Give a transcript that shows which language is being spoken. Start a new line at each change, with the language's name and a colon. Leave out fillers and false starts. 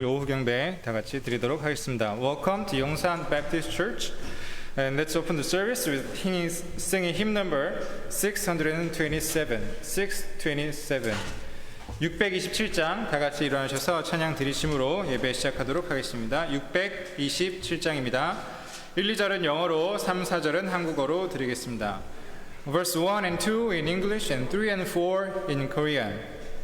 Korean: 오후 경배 다 같이 드리도록 하겠습니다.
English: Welcome to Yongsan Baptist Church, and let's open the service with singing hymn number 627.
Korean: 627장 다 같이 일어나셔서 찬양 드리심으로 예배 시작하도록 하겠습니다. 627장입니다. 1, 2절은 영어로, 3, 4절은 한국어로 드리겠습니다.
English: Verse 1 and 2 in English and 3 and 4 in Korean.